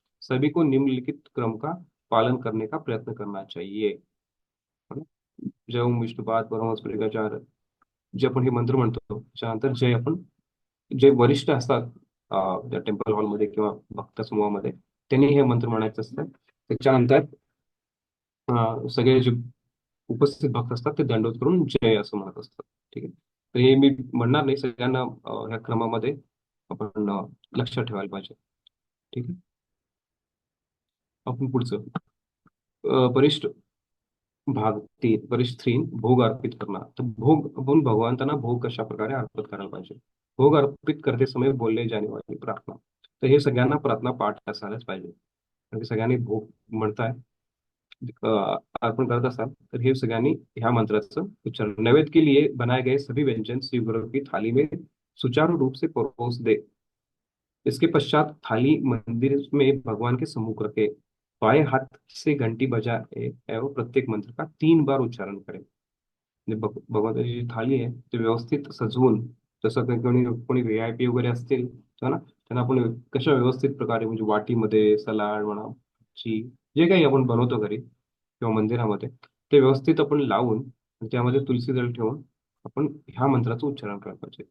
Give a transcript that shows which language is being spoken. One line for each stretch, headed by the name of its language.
Hindi: सभी को निम्नलिखित क्रम का पालन करने का प्रयत्न करना चाहिए. है ना?
Marathi: जय ओम विष्णुपाद परमहंस परिव्राजक, जे आपण हे मंत्र म्हणतो त्याच्यानंतर जे वरिष्ठ असतात त्या टेम्पल हॉलमध्ये किंवा भक्त समूहामध्ये, त्यांनी हे मंत्र म्हणायचं असतं. त्याच्यानंतर सगळे जे उपस्थित भक्त असतात ते दंडवत करून जय असं म्हणत असतात. ठीक आहे. तर हे मी म्हणणार नाही, सगळ्यांना ह्या क्रमामध्ये आपण लक्षात ठेवायला पाहिजे. ठीक आहे. आपण पुढचं वरिष्ठ भाग 3 वरिष्ठ 3 भोग
Hindi: अर्पित करना.
Marathi: तर भोग, आपण भगवंतांना भोग कशा प्रकारे अर्पित करायला पाहिजे.
Hindi: भोग अर्पित करते समय बोलले जाने वाली प्रार्थना.
Marathi: तर हे सगळ्यांना प्रार्थना पाठ असायलाच पाहिजे, कारण की सगळ्यांनी भोग म्हणताय, अर्पण करत असाल तर हे सगळ्यांनी ह्या मंत्राचं उच्चारण.
Hindi: नैवेद्य के लिए बनाए गए सभी व्यंजन श्री गुरु की थाली में सुचारू रूप से परोस दे. इसके पश्चात थाली मंदिर में भगवान के सम्मुख रखे. बाएं हाथ से घंटी बजाए एवं प्रत्येक मंत्र का 3 बार उच्चारण करें.
Marathi: म्हणजे भगवंताची जी थाली आहे ते व्यवस्थित सजवून, जसं काही कोणी कोणी VIP वगैरे असतील तर ना, त्यांना आपण कशा व्यवस्थित प्रकारे, म्हणजे वाटीमध्ये सलाड म्हणा, भाजी, जे काही आपण बनवतो घरी किंवा मंदिरामध्ये, ते व्यवस्थित आपण लावून आणि त्यामध्ये तुलसी दल ठेवून आपण ह्या मंत्राचं उच्चारण करायला पाहिजे.